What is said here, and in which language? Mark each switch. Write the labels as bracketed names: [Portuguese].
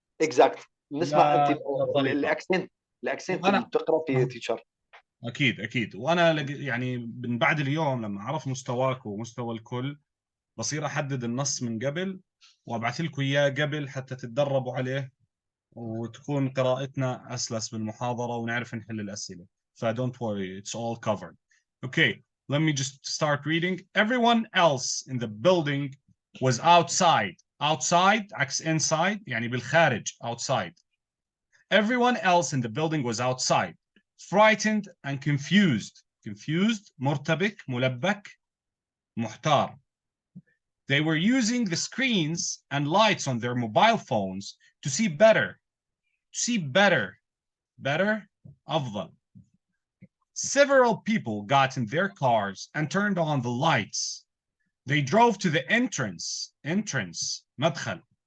[Arabic] اكزاكت. نسمع انت الاكسنت اللي بتقرا فيه تيتشر. اكيد. وانا يعني من بعد اليوم لما اعرف مستواك ومستوى الكل بصير احدد النص من قبل وابعث لكم اياه قبل حتى تتدربوا عليه وتكون قراءتنا اسلس بالمحاضره ونعرف نحل الاسئله. [English] ف don't worry, it's all covered. Okay, let me just start reading. Everyone else in the building was outside. [Arabic] Outside عكس inside يعني بالخارج. [English] outside. Everyone else in the building was outside, frightened and confused. [Arabic] Confused, مرتبك, ملبك, محتار. [English] They were using the screens and lights on their mobile phones to see better. Better, أفضل. Several people got in their cars and turned on the lights. They drove to the entrance, مدخل.